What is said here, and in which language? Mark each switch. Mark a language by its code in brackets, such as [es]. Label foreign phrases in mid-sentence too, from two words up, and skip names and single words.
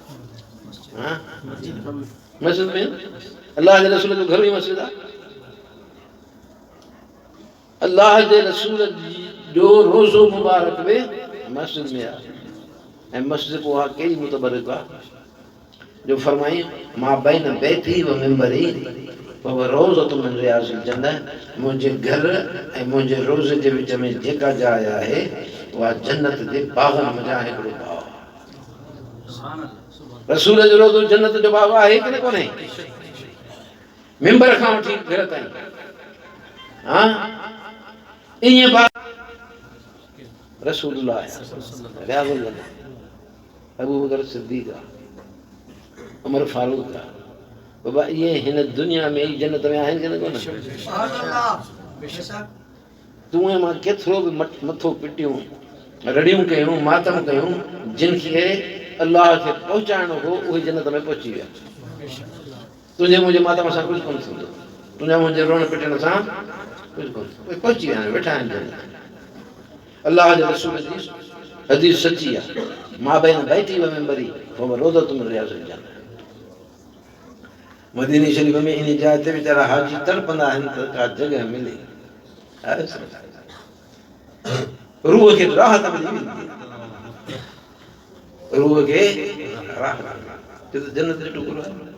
[sd] मस्जिद में। अलाह जे रसूल जो घर ई मस्जिद आहे। अलाह जे रसूल जो रोज़ो मुबारक बि मस्जिद में आहे। ऐं मस्जिद पोइ आहे कहिड़ी मुतबरक आहे जो फरमाई, [ar] ما بين بيتي ومنبري وروضة من رياض الجنة, [sd] मुंहिंजे घर ऐं मुंहिंजे रोज़े जे विच में जेका जाइ आहे उहा जन्नत जे बाग़नि मंझां हिकिड़ो बाग़ आहे। रसूल जो रोज़ो जन्नत जो बाग़ आहे कि न कोन्हे? मिंबर खां वठी घर ताईं ईअं बाग़ रसूलुल्लाह [ar] رياض الجنة, [sd] अबू बकर सिद्दीक़ आहे, उमर फारूक आहे। बाबा इहे हिन दुनिया में ई जन्नत में आहिनि कि न कोन? तूं ऐं मां केतिरो बि मथो पिटियूं, रड़ियूं कयूं, मातम कयूं, जिन खे अलाह खे पहुचाइणो हो उहे जन्नत में पहुची विया। तुंहिंजे मुंहिंजे मातम सां कुझु कोन थींदो, तुंहिंजा मुंहिंजे रोअण पिटण सां कुझु कोन थींदो, उहे पहुची विया आहिनि, वेठा आहिनि जन्नत। अलाह जे रसूल जी हदीस सची आहे, [ar] ما بين بيتي ومنبري وروضة من رياض الجنة. [sd] मदीने शरीफ में इन जाइ ते वीचारा हाजी तड़पंदा आहिनि त का जॻह मिले, रूह खे राहत मिली वेंदी आहे, रूह खे राहत जन्नत जो टुकड़ो आहे।